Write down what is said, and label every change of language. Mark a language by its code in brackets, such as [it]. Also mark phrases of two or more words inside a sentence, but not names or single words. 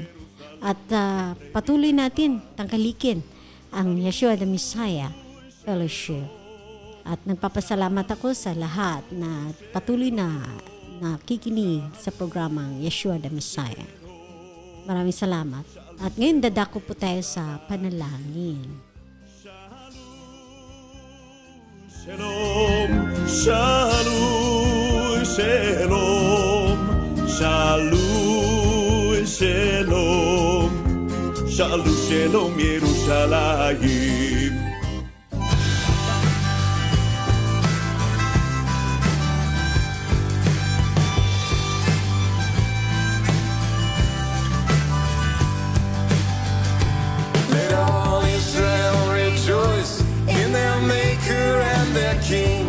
[tl] At patuloy natin tangkalikin ang Yeshua the Messiah Fellowship. At nagpapasalamat ako sa lahat na patuloy na nakikinig sa programang Yeshua the Messiah. Maraming salamat. At ngayon dadako po tayo sa panalangin. [he] שלום, שלום, שלום, שלום, שלום, שלום, שלום, ירושלים. [en] Let all Israel rejoice in their Maker and their King.